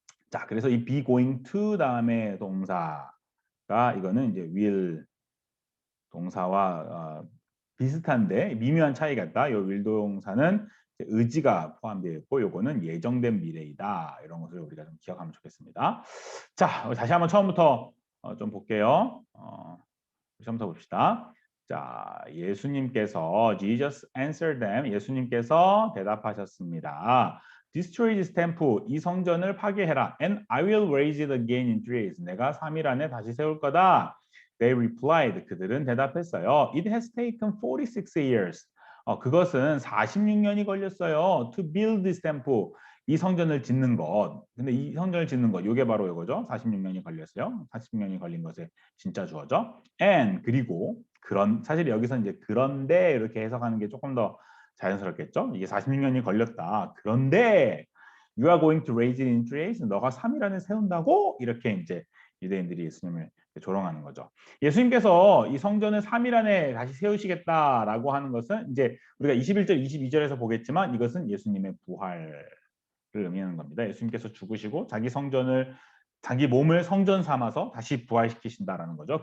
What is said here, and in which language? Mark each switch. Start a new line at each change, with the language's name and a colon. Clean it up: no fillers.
Korean: 자, 그래서 이 be going to 다음에 동사가 이거는 이제 will 동사와 비슷한데 미묘한 차이가 있다. 이 will 동사는 의지가 포함되어 있고 요거는 예정된 미래이다. 이런 것을 우리가 좀 기억하면 좋겠습니다. 자, 다시 한번 처음부터 좀 볼게요. 처음부터 봅시다. 자, 예수님께서
English: Jesus answered them.
Korean: 예수님께서 대답하셨습니다.
English: Destroy this temple.
Korean: 이 성전을 파괴해라.
English: And I will raise it again in 3 days.
Korean: 내가 3일 안에 다시 세울 거다.
English: They replied.
Korean: 그들은 대답했어요.
English: It has taken 46 years.
Korean: 그것은 46년이 걸렸어요.
English: To build this temple.
Korean: 이 성전을 짓는 것. 근데 이 성전을 짓는 것, 이게 바로 이거죠. 46년이 걸렸어요. 46년이 걸린 것의 진짜 주어죠. And 그리고 사실 여기서 이제 그런데 이렇게 해석하는 게 조금 더 자연스럽겠죠. 이게 46년이 걸렸다.
English: 그런데 you are going to raise it in 3 days.
Korean: 너가 3일 안에 세운다고 이렇게 이제 유대인들이 예수님을 조롱하는 거죠. 예수님께서 이 성전을 3일 안에 다시 세우시겠다라고 하는 것은 이제 우리가 21절, 22절에서 보겠지만 이것은 예수님의 부활을 의미하는 겁니다. 예수님께서 죽으시고 자기 몸을 성전 삼아서 다시 부활시키신다라는 거죠.